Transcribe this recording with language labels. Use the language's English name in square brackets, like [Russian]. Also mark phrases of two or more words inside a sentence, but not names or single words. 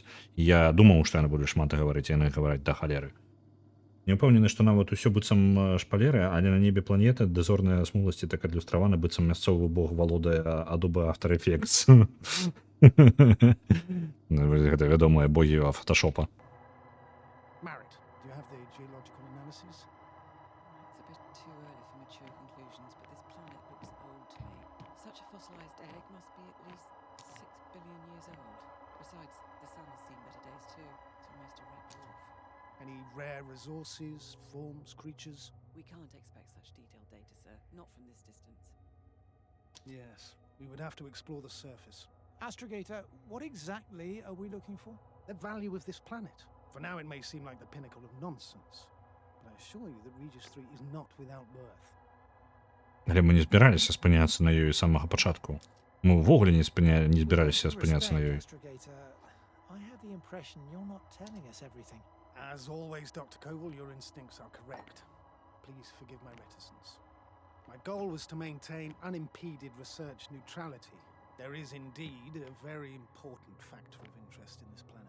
[Belarusian] Я думаў, што яны будуць шмат гаварыць, яны гавараць да халеры. Не ўпэўнены, што нават усё быццам шпалеры, але на небе планеты дазорныя смугласці так адлюстраваны, быццам мясцовы бог валодае Adobe After Effects. Гэта вядомыя богі фотошопа. [English] Marit, do you have the geological analysis? It's a bit too early for mature conclusions, but this planet looks old to me. Such a fossilized egg must be at least 6 billion years old. Besides, the sun has seen better days too. It's almost a red dwarf. Any rare resources, forms, creatures? We can't expect such detailed data, sir. Not from this distance. Yes, we would have to explore the surface. Astrogator, what exactly are we looking for? The value of this planet. For now, it may seem like the pinnacle of nonsense, but I assure you that Regis 3 is not without worth. [Belarusian] Але мы не збіраліся спыняцца на ёй з самага пачатку. Мы ўвогуле не збіраліся спыняцца на ёй. [English] Astrogator, I have the impression you're not telling us everything. As always, Dr. Koval, your instincts are correct. Please forgive my reticence. My goal was to maintain unimpeded research neutrality. There is indeed a very important factor of interest in this planet.